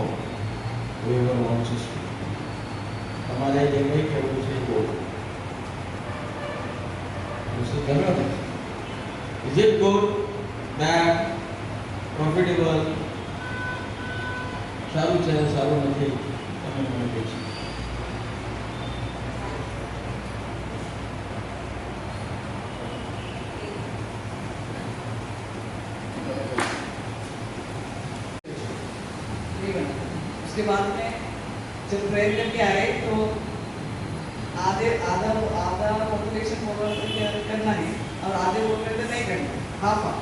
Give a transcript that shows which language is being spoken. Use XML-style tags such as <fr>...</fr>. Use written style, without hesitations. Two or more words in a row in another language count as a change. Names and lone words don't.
<en>whoever wants to speak.</en> <gu>તમારે જે કંઈ કહેવું છે એ બોલો. શું ગમ્યો ને?</gu> <en>Is it good, bad, profitable?</en> <gu>સારું છે, સારું નથી, તમે મને કહેશો.</gu> <hi>उसके बाद में जब प्रेयर करके आए तो आधा पॉपुलेशन बोल रहे थे करना है और आधे बोल रहे थे नहीं करना,</hi> <en>half half.</en>